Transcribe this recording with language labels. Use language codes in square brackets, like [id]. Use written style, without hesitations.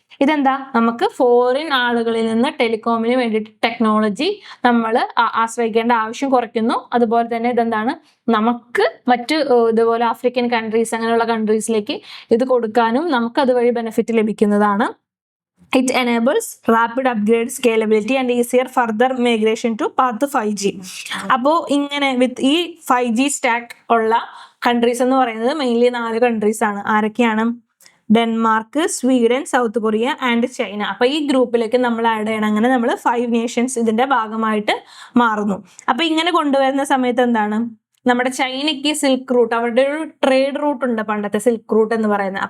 [ml] ഇതെന്താ, നമുക്ക് ഫോറിൻ ആളുകളിൽ നിന്ന് ടെലികോമിന് വേണ്ടിയിട്ട് ടെക്നോളജി നമ്മൾ ആശ്രയിക്കേണ്ട ആവശ്യം കുറയ്ക്കുന്നു. അതുപോലെ തന്നെ ഇതെന്താണ്, നമുക്ക് മറ്റ് ഇതുപോലെ ആഫ്രിക്കൻ കൺട്രീസ് അങ്ങനെയുള്ള കൺട്രീസിലേക്ക് ഇത് കൊടുക്കാനും നമുക്ക് അതുവഴി ബെനിഫിറ്റ് ലഭിക്കുന്നതാണ്. [en] It enables rapid upgrade, scalability and easier further migration to path 5G. [ml] അപ്പോൾ ഇങ്ങനെ വിത്ത് ഈ 5G സ്റ്റാക്ക് ഉള്ള കൺട്രീസ് എന്ന് പറയുന്നത് മെയിൻലി 4 കൺട്രീസ് ആണ്. ആരൊക്കെയാണ്? Denmark, Sweden, south Korea and China. അപ്പോൾ ഈ ഗ്രൂപ്പിലേക്ക് നമ്മൾ ആഡ് ചെയ്യണം. അങ്ങനെ നമ്മൾ 5 നേഷൻസ് ഇതിന്റെ ഭാഗമായിട്ട് മാറുന്നു. അപ്പോൾ ഇങ്ങനെ കൊണ്ടുവരുന്ന സമയത്ത് എന്താണ്, നമ്മുടെ ചൈനയ്ക്ക് സിൽക്ക് റൂട്ട്, അവരുടെ ഒരു ട്രേഡ് റൂട്ട് ഉണ്ട് പണ്ടത്തെ സിൽക്ക് റൂട്ട് എന്ന് പറയുന്നത്.